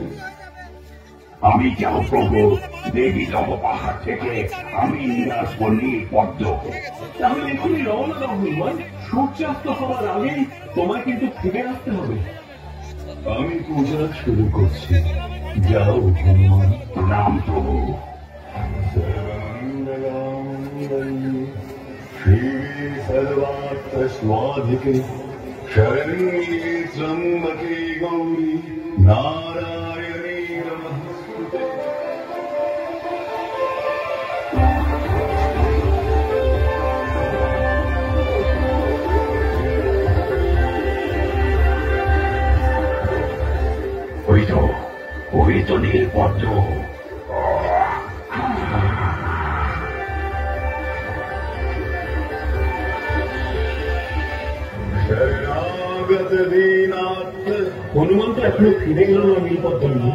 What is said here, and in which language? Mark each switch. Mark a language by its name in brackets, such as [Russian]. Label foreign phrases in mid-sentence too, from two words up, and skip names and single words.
[Bangla] আমি যাব প্রভু, দেবীদহ পাহাড় থেকে আমি নিয়ে আসবো নীলপদ্ম। তাহলে এখনই রওনা দাও হনুমান, সূর্যাস্ত হওয়ার আগেই তোমায় কিন্তু ফিরে আসতে হবে। আমি পূজা শুরু করছি, যাও হনুমান। রাম প্রভু। [Sanskrit] श्री सर्वार्थ स्वाधिके शरण्ये त्र्यंबके गौरी नारायणी नमस्ते। [Bangla] ওই তো নীলপদ্ম। হনুমান তো এখনো ফিরে গেল না নীলপদ্ম নিয়ে।